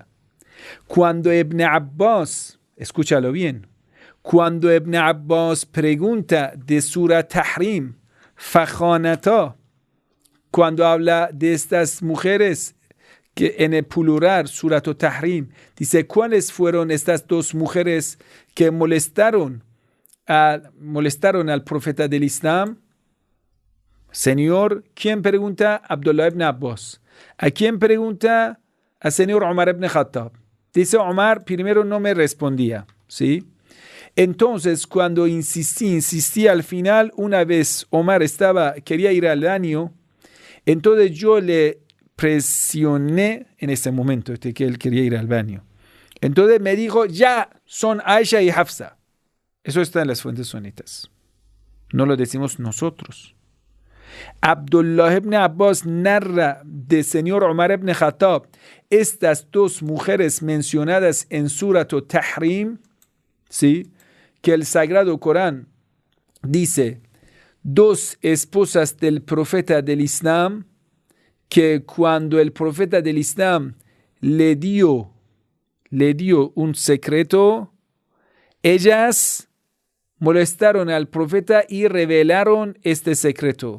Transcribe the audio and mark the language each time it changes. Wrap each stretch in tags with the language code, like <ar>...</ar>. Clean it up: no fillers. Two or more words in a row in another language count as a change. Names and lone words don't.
<es>Cuando Ibn Abbas, escúchalo bien, cuando Ibn Abbas pregunta de Surah Tahrim, Fakhanata, cuando habla de estas mujeres que en el plural, Surah Tahrim, dice, ¿cuáles fueron estas dos mujeres que molestaron al profeta del Islam? Señor, ¿quién pregunta? Abdullah ibn Abbas. ¿A quién pregunta? Al señor Omar ibn Khattab. Dice Omar, primero no me respondía, ¿sí? Entonces, cuando insistí al final, una vez Omar quería ir al baño, entonces yo le presioné en ese momento que él quería ir al baño. Entonces me dijo, ya, son Aisha y Hafsa. Eso está en las fuentes sunitas. No lo decimos nosotros. Abdullah ibn Abbas narra de señor Omar ibn Khattab estas dos mujeres mencionadas en Surah Tahrim, ¿sí? Que el Sagrado Corán dice, dos esposas del profeta del Islam, que cuando el profeta del Islam le dio un secreto, ellas molestaron al profeta y revelaron este secreto.</es>